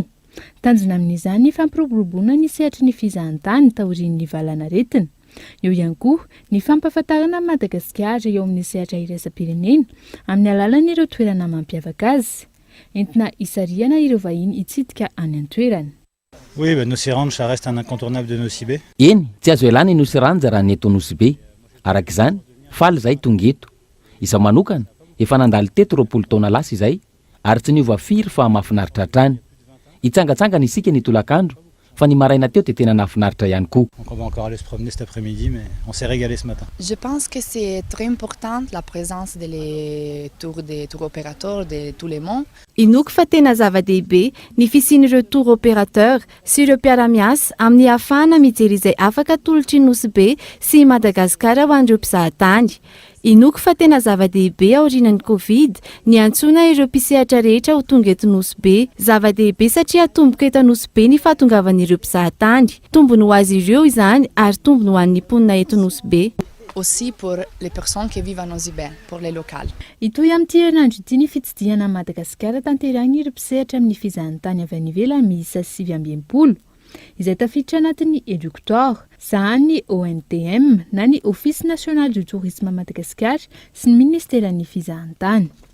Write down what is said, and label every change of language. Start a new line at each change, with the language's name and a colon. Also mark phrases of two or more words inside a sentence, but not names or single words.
Malagasy: Tanjona amin'izany ny fampiroboroboana ny sehatry ny fizahatany taorian'ny valanaretina. Eo ihany koa ny fampahafantarana Madagasikara eo amin'ny sehatra iraisam-pirenena amin'ny alalan'ireo toerana mampiavaka azy. Entina hisariana ireo vahiny hitsidika any an-toerana.
French: Oui, Nosy Ranja ça reste un incontournable de Nosy Be.
Malagasy: Eny, tsy azo ialana ny Nosy Ranja raha ny eto Nosy Be. Araka izany, faly zay tonga eto. Iza manokana, efa nandalo teto 20 taona lasa izay, ary tsy niova firy fa mahafinaritra hatrany. Hitsangatsangana isika ny tolakandro, fa ny maraina teo tena nahafinaritra ihany koa.
French: Donc on va encore aller se promener cet après-midi, mais on s'est régalé ce matin. Je pense que c'est très important la présence des tour opérateurs de tous les mondes.
Malagasy: Inoky fa tena zava-dehibe ny fisian'ireo
French: tour opérateur
Malagasy: sy ireo mpiara-miasa amin'ny ahafahana mijery izay afaka atolotry Nosy Be sy Madagasikara ho an'ireo mpizahatany. Inoky fa tena zava-dehibe aorianan'ny Covid ny antsona ireo mpisehatra rehetra ho tonga eto Nosy Be. Zava-dehibe satria tomboka eto Nosy Be ny fahatongavan'ireo mpizahatany. Tombony ho azy ireo izany ary tombony ho an'ny mponina eto Nosy Be.
French: Aussi pour les personnes qui vivent à Nosy Be, pour les locales.
Malagasy: Ito amin'ity herinandro ity ny fitsidihana Madagasikara tanterahiny ireo mpisehatra amin'ny fizahatany avy any ivelany miisa 720. Izay tafiditra anatin'ny Educteur, sahan'ny ONTM na ny Office National du Tourisme Madagasikara sy ny Ministeran'ny Fizahatany.